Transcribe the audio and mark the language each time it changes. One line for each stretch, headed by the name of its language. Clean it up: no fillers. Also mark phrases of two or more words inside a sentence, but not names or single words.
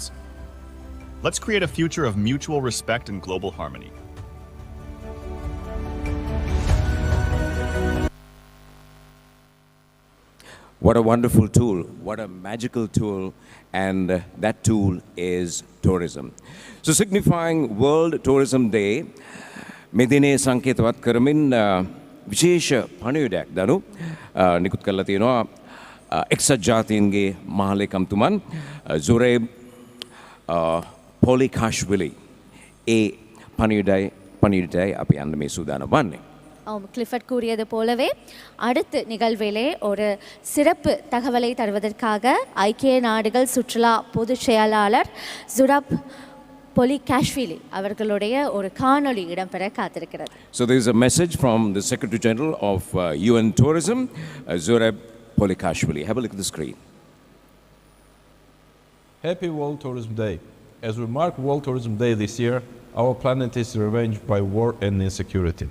English: Let's create a future of mutual respect and global harmony. What a wonderful tool, what a magical tool, and that tool is tourism. So signifying World Tourism Day,
Sinhala: මේ දිනේ සංකේතවත් කරමින් විශේෂ පණිවිඩයක් දනු නිකුත් කරලා තියෙනවා එක්සත් ජාතීන්ගේ මහලේකම්තුමන් සුරේබ් පොලිකාෂ්විලි. ඒ පණිවිඩයයි අපි යන්න මේ සූදානම් වන්නේ.
Tamil: கிளிஃபர்ட் கூறியது போலவே அடுத்த நிகழ்விலே ஒரு சிறப்பு தகவலை தருவதற்காக ஐக்கிய நாடுகள் சுற்றுலா பொதுச் செயலாளர் ஜுரப் பொலிகாஷ்விலி அவர்களுடைய ஒரு காணொளி இடம்பெற காத்திருக்கிறது.
English: So there is a message from the Secretary General of UN Tourism, Zurab Polikashvili. Have a look at the screen. Happy World Tourism Day. As we mark World Tourism Day this year, our planet is ravaged by war and insecurity.